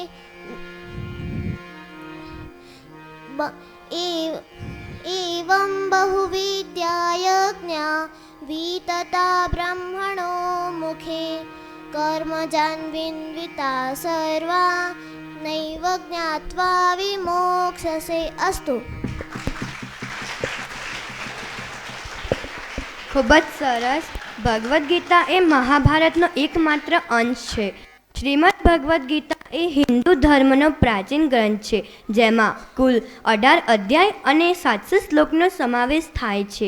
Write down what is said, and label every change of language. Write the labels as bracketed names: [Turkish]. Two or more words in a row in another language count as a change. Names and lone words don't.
[Sanskrit] एवं बहुविद्या यज्ञा वितता ब्रह्मणो मुखे कर्मजान्विन्विता सर्वा नैव ज्ञात्वा विमोक्षसे। अस्तु। [Gujarati] ખૂબ જ સરસ। ભગવદ્ ગીતા એ મહાભારતનો એકમાત્ર અંશ છે। શ્રીમદ ભગવદ્ ગીતા એ હિન્દુ ધર્મનો પ્રાચીન ગ્રંથ છે, જેમાં કુલ 18 અધ્યાય અને 700 શ્લોકનો સમાવેશ થાય છે।